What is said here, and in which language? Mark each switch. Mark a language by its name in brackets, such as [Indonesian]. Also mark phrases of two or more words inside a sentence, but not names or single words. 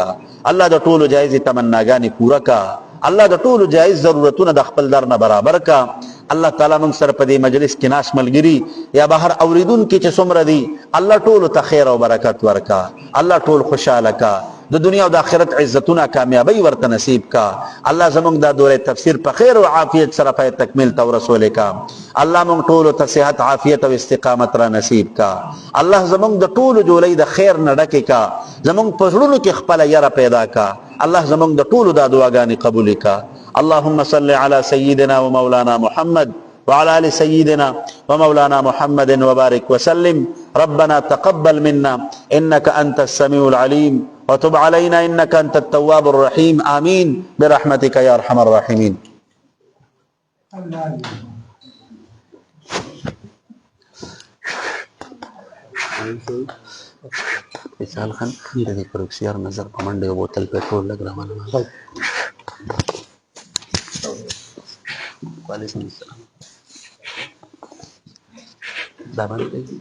[Pashto] الله د ټول جایز تمناګانې پورا کا الله د ټول جایز ضرورتونه د خپل در نه برابر کا الله تعالی موږ سره په دې مجلس کې ناس ملګری یا بهر اوریدون کې چې څومره دي الله ټول ته خیر او برکت ورکا الله ټول خوشاله کا د دنیا او د آخرت عزتونه کامیابی ورته نصیب کا الله زموږ د دوره تفسیر په خیر او عافیت سره په تکمیل تو رسول کا الله موږ ټول ته صحت عافیت او استقامت را نصیب کا الله زموږ د ټول جولې د خیر نه ډکه کا زموږ په زړونو کې خپل یره پیدا کا الله زموږ د ټول د دعاګانې قبول کا [Arabic] اللهم صل على سيدنا ومولانا محمد وعلى آل سيدنا ومولانا محمد وبارك وسلم ربنا تقبل منا إنك أنت السميع العليم وتب علينا إنك أنت التواب الرحيم آمين برحمتك يا أرحم الراحمين مثال خان دې پروکسیار نظر پمنډه یو بوتل پټرول لګ روانه وعلیکم السلام دا باندې